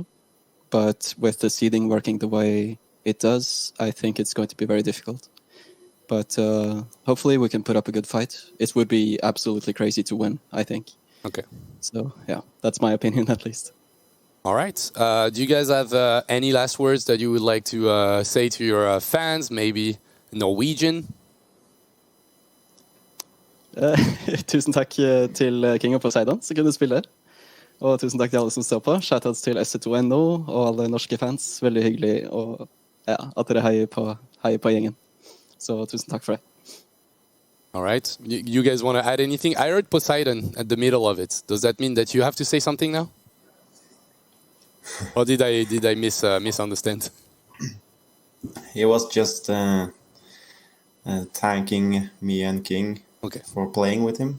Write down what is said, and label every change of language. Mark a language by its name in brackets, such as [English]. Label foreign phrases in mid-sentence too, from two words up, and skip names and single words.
[English] But with the seeding working the way it does, I think it's going to be very difficult. But hopefully we can put up a good fight. It would be absolutely crazy to win, I think. Okay. So, yeah, that's my opinion at least. All right. Do you guys have any last words that you would like to say to your fans, maybe Norwegian? [Norwegian] Tusen takk til King og Poseidon som kunne spille. Og tusen takk til alle som står på. Shoutouts til SC2NO og alle norske fans. Veldig hyggelig og, ja, at dere heier på gjengen. Så tusen takk for det. [English] All right. You guys want to add anything? I heard Poseidon at the middle of it. Does that mean that you have to say something now? Or did I misunderstand? He was just thanking me and King for playing with him.